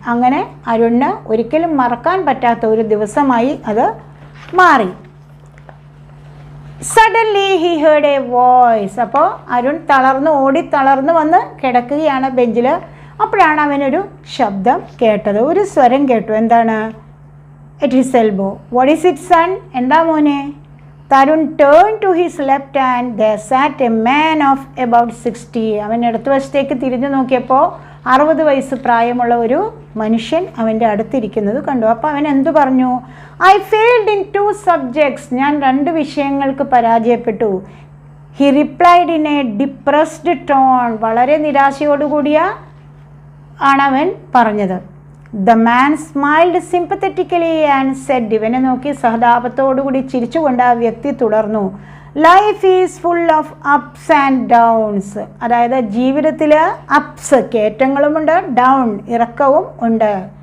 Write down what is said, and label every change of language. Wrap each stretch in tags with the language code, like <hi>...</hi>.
<ml>അങ്ങനെ അരുണിന് ഒരിക്കലും മറക്കാൻ പറ്റാത്ത ഒരു ദിവസമായി അത് മാറി.</ml> <en>Suddenly he heard a voice.</en> <ml>അപ്പോൾ അരുൺ തളർന്നു വന്ന് കിടക്കുകയാണ് ബെഞ്ചിൽ. അപ്പോഴാണ് അവനൊരു ശബ്ദം കേട്ടത്, ഒരു സ്വരം കേട്ടു. എന്താണ്?</ml> <en>at his elbow. What is it, son?</en> <ml>എന്താ മോനെ?</ml> <en>Tharun turned to his left hand. There sat a man of about 60.</en> <ml>അവൻ ഇടതുവശത്തേക്ക് തിരിഞ്ഞു നോക്കിയപ്പോൾ 60 വയസ്സ് പ്രായമുള്ള ഒരു മനുഷ്യൻ അവൻ്റെ അടുത്തിരിക്കുന്നത് കണ്ടു. അപ്പോൾ അവൻ എന്തു പറഞ്ഞു?</ml> <en>I failed in 2 subjects.</en> <ml>ഞാൻ 2 വിഷയങ്ങൾക്ക് പരാജയപ്പെട്ടു.</ml> <en>He replied in a depressed tone.</en> <ml>വളരെ നിരാശയോടുകൂടിയ ആണവൻ പറഞ്ഞത്.</ml> <en>The man smiled sympathetically and said,</en> <ml>ഇവനെ നോക്കി സഹതാപത്തോടുകൂടി ചിരിച്ചുകൊണ്ട് ആ വ്യക്തി തുടർന്നു,</ml> <en>Life is full of ups and downs.</en> <ml>അതായത് ജീവിതത്തിൽ അപ്സ് കയറ്റങ്ങളുമുണ്ട്, ഡൗൺ ഇറക്കവും ഉണ്ട്.</ml>